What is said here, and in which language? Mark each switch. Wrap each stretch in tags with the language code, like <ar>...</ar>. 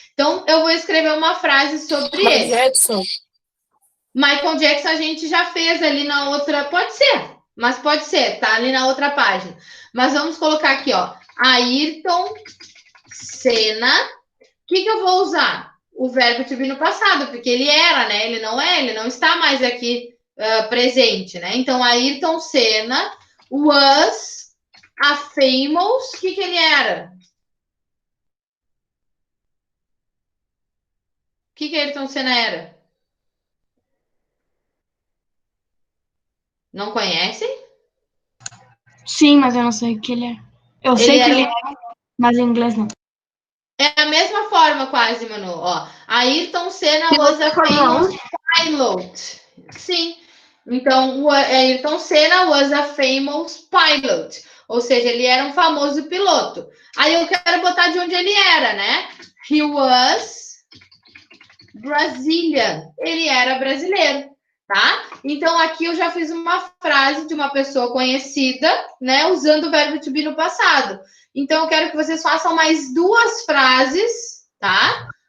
<pt>Então, eu vou escrever uma frase sobre ele. Michael Jackson a gente já fez ali na outra... Pode ser, tá ali na outra página. Mas vamos colocar aqui, ó. Ayrton Senna. O que eu vou usar? O verbo to be no passado, porque ele era, né? Ele não está mais aqui presente, né?</pt> <en>Então, Ayrton Senna was a famous...</en> <pt>O que ele era? O que Ayrton Senna era? Não conhecem? Sim, mas eu não sei o que ele é. Eu sei que ele é, mas em inglês não. É a mesma forma quase, Manu.</pt> <en>Ó, Ayrton Senna was a famous pilot. Sim. Então, Ayrton Senna was a famous pilot.</en> <pt>Ou seja, ele era um famoso piloto. Aí eu quero botar de onde ele era, né?</pt> <en>He was Brazilian.</en> <pt>Ele era brasileiro, tá? Então, aqui eu já fiz uma frase de uma pessoa conhecida, né? Usando o verbo to be no passado. Então, eu quero que vocês façam mais 2 frases, tá?</pt>